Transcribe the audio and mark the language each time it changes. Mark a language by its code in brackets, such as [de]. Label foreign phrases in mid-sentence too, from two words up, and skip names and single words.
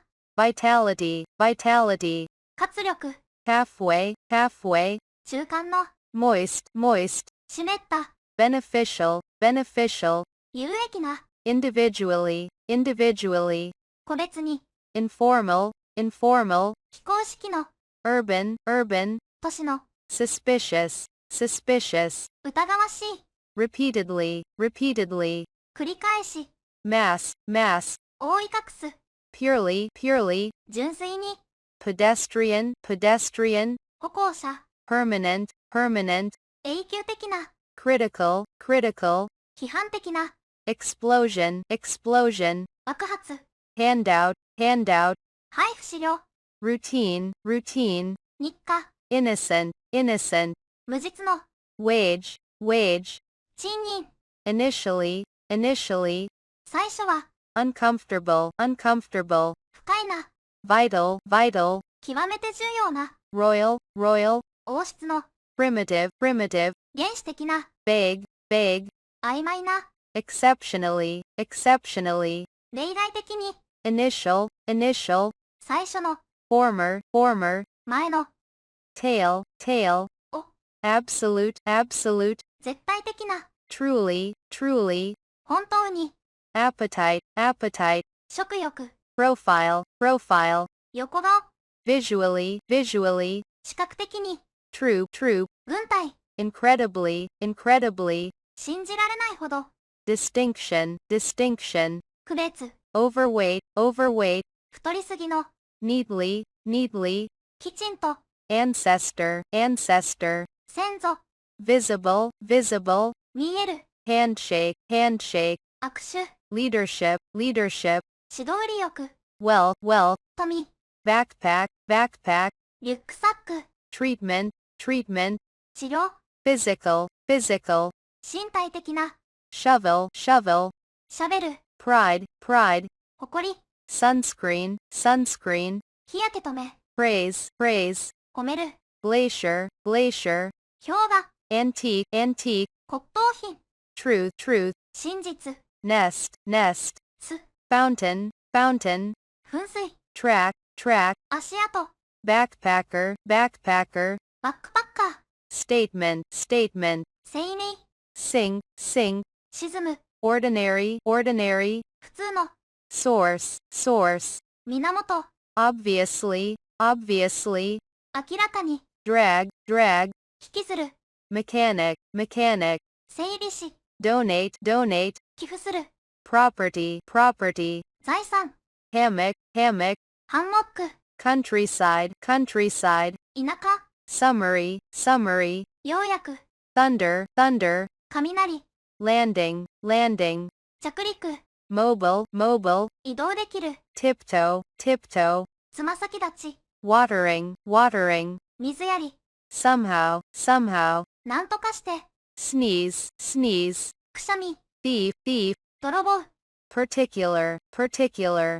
[en] vitality, vitality, [ja] 活力、 [en] halfway, halfway, [ja] 中間の、 [en] moist, moist, [ja] 湿った、 [en] beneficial, beneficial, [ja] 有益な、 [en] individually, individually, [ja] 個別に、 [en] informal, informal, [ja] 非公式の、 [en] urban, urban, [ja] 都市の、 [en] suspicious, suspicious, [ja] 疑わしい、 [en] repeatedly, repeatedly, [ja] 繰り返し、 [en] mass, mass, [ja] 覆い隠す、 [en] purely, purely, [ja] 純粋に、 [en] pedestrian, pedestrian, [ja] 歩行者、 [en] permanent, permanent, [ja] 永久的な、 [en] critical, critical, [ja] 批判的な、 [en] explosion, explosion, [ja] 爆発、 [en] handout, handout, [ja] 配布資料、 [en] routine, routine, [ja] 日課、 [en] innocent, innocent, [ja] 無実の、 [en] wage, wage, [ja] 賃金、 [en] initially, initially, [ja] 最初は、 [en] uncomfortable, uncomfortable, [ja] 不快な、 [en] vital, vital, [ja] 極めて重要な、 [en] royal, royal, [ja] 王室の、 [en] primitive, primitive, [ja] 原始的な、 [en] vague, vague, [ja] 曖昧な、 [en] exceptionally, exceptionally, [ja] 例外的に、 [en] initial, initial, [ja] 最初の、 [en] former, former, [ja] 前の、 [en] tail, tail, [ja] お、 [en] absolute, absolute, [ja] 絶対的な、 [en] truly, truly, [ja] 本当に、 [en] appetite, appetite, [ja] 食欲、 [en] profile, profile, [ja] 横顔、 [en] visually, visually, [ja] 視覚的に、 [en] true, true, [ja] 軍隊、 [en] incredibly, incredibly, [ja] 信じられないほど、 [en] distinction, distinction, [ja] 区別、 [en] overweight, overweight, [ja] 太りすぎの、 [en] neatly, neatly, [ja] きちんと、 [en] ancestor, ancestor, [ja] 先祖、 [en] visible, visible, [ja] 見える、 [en] handshake, handshake, [ja] 握手、 [en] leadership, leadership, [ja] 指導力欲、 [en] wealth, wealth, [ja] 富、 [en] backpack, backpack, [ja] リュックサック、 [en] treatment, treatment, [ja] 治療、 [en] physical, physical, [ja] 身体的な、 [en] shovel, shovel, [ja] シャベル、 [en] pride, pride, [ja] 誇り、 [en] sunscreen, sunscreen, [ja] 日焼け止め、 [en] praise, praise, [ja] 褒める、 [en] glacier, glacier, [ja] 氷河、 [en] antique, antique, [ja] 骨董品、 [en] truth, truth, [ja] 真実、 [en] nest, nest, [ja] 巣、 [en] fountain, fountain, [ja] 噴水、 [en] track, track, [ja] 足跡、 [en] backpacker, backpacker, [ja] バックパッカー、 [en] statement, statement, [ja] 精霊、 [en] sink, sink, [ja] 沈む、 [en] ordinary, ordinary, [ja] 普通の、 [en] source, source, [ja] 源、 [en] obviously, obviously, [ja] 明らかに、 [en] drag, drag, [ja] 引きずる、 [en] mechanic, mechanic, [ja] 整理し、 [en] donate, donate, [ja] 寄付する、 [en] property, property, [ja] 財産、 [en] hammock, hammock, [ja] ハンモック、 [en] countryside, countryside, [ja] 田舎、 [en] summary, summary, [ja] 要約、 [en] thunder, thunder, [ja] 雷、 [en] landing, landing, [ja] 着陸、 [en] mobile, mobile, [ja] 移動できる、 [en] tiptoe, tiptoe, [ja] つま先立ち、 [en] watering, watering, [ja] 水やり、 [en] somehow, somehow, [ja] なんとかして、 [en] sneeze, sneeze, [ja] くしゃみ、 [en] thief, thief, [ja] 泥棒、 [en] particular, particular,